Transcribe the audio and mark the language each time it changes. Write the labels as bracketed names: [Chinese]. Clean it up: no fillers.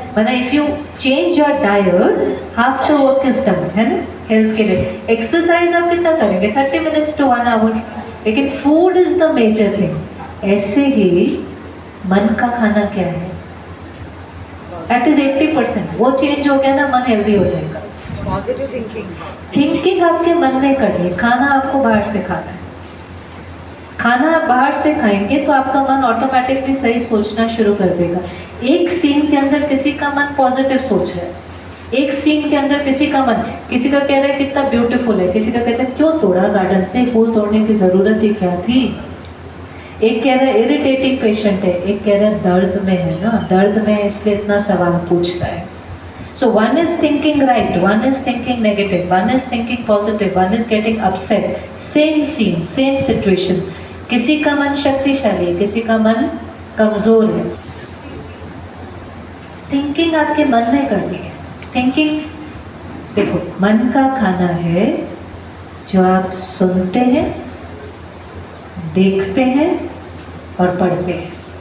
[English] मतलब if you change your diet, half the work is done, है ना? [Hindi] Health के लिए एक्सरसाइज आप कितना करेंगे? [English] 30 minutes to 1 hour. लेकिन food is the major thing. [Hindi] ऐसे ही मन का खाना क्या है? [English] That is 80%। [Hindi] वो चेंज हो गया ना, मन हेल्दी हो जाएगा। [English] Positive thinking. [Hindi] थिंकिंग आपके मन ने करनी है, खाना आपको बाहर से खाना है। खाना आप बाहर से खाएंगे तो आपका मन ऑटोमेटिकली सही सोचना शुरू कर देगा। एक सीन के अंदर किसी का मन पॉजिटिव सोच रहा है, एक सीन के अंदर किसी का मन, किसी का कह रहा है कितना ब्यूटीफुल है, किसी का कहता है क्यों तोड़ा गार्डन से, फूल तोड़ने की ज़रूरत ही क्या थी। एक कह रहा है इरिटेटिंग पेशेंट है, एक कह रहा है दर्द में है ना, दर्द में है इसलिए इतना सवाल पूछता है। [English] So one is thinking right, one is thinking negative, one is thinking positive, one is getting upset. Same scene, same situation. [Hindi] किसी का मन शक्तिशाली है, किसी का मन कमजोर है। थिंकिंग आपके मन ने करनी है। थिंकिंग देखो, मन का खाना है जो आप सुनते हैं, देखते हैं और पढ़ते हैं।